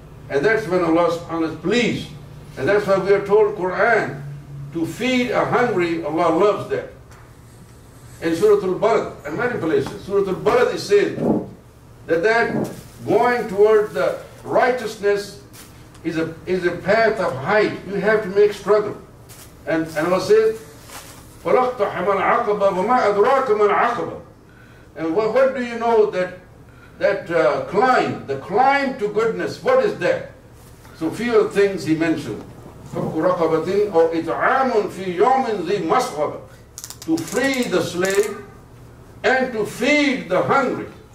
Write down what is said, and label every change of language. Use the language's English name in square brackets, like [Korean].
[English] And that's when Allah subhanahu wa ta'ala is pleased. And that's why we are told in Quran to feed a hungry. Allah loves that. In Surah Al-Balad and many places, Surah Al-Balad, it says that going toward the righteousness is a path of height. You have to make struggle. And Allah says, [Arabic] فَلَقْتَحَمَ الْعَقَبَ وَمَا أَدْرَاكَ مَا الْعَقَبَ. [English] And what do you know that climb, the climb to goodness, what is that? So few of the things he mentioned. [Arabic] فَكُ رَقَبَةٍ أَوْ إِطْعَامٌ فِي يَوْمٍ ذِي مَسْغَبَةٍ. [English] To free the slave and to feed the hungry.